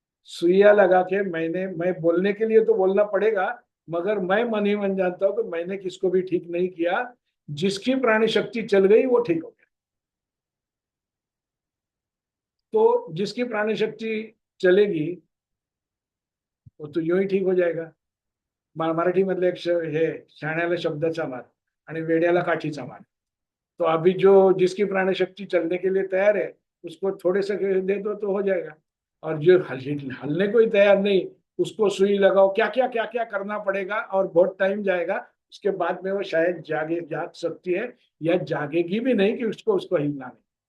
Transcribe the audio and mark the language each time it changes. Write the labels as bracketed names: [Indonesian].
[Hindi] सुइया लगा के मैं बोलने के लिए तो बोलना पड़ेगा, मगर मैं मन ही मन जानता हूं कि मैंने किसको भी ठीक नहीं किया। जिसकी प्राणी शक्ति चल गई वो ठीक हो गया। तो जिसकी प्राणी शक्ति चलेगी वो तो यूं ही ठीक हो जाएगा। [Marathi] मराठीमधलं एक हे, शाण्याला शब्दाचा मार आणि वेड्याला काठीचा मार। [Hindi] तो अभी जो जिसकी प्राण शक्ति चलने के लिए तैयार है, उसको थोड़े से दे दो तो हो जाएगा। और जो हलने को ही तैयार नहीं, उसको सुई लगाओ, क्या क्या करना पड़ेगा और बहुत टाइम जाएगा। उसके बाद में वो शायद जाग सकती है, या जागेगी भी नहीं कि उसको उसको हिलना नहीं।